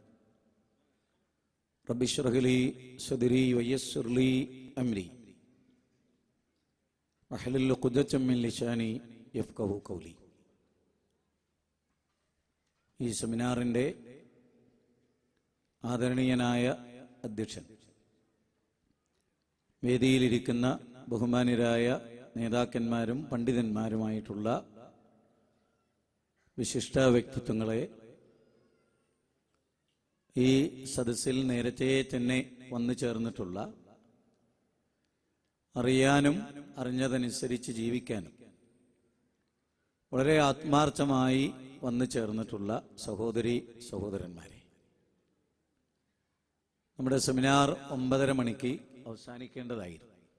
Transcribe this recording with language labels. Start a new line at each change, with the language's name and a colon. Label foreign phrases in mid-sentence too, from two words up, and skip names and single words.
Arabic: رب اشرح لي صدري ويسر لي أمري واحلل عقدة من لساني يفقهوا قولي.
Malayalam: ഈ സെമിനാറിൻ്റെ ആദരണീയനായ അധ്യക്ഷൻ, വേദിയിലിരിക്കുന്ന ബഹുമാന്യരായ നേതാക്കന്മാരും പണ്ഡിതന്മാരുമായിട്ടുള്ള വിശിഷ്ട വ്യക്തിത്വങ്ങളെ, ഈ സദസ്സിൽ നേരത്തെ തന്നെ വന്നു ചേർന്നിട്ടുള്ള, അറിയാനും അറിഞ്ഞതനുസരിച്ച് ജീവിക്കാനും വളരെ ആത്മാർത്ഥമായി വന്നു ചേർന്നിട്ടുള്ള സഹോദരി സഹോദരന്മാരെ, നമ്മുടെ സെമിനാർ 9:30 മണിക്ക് അവസാനിക്കേണ്ടതായിരുന്നു.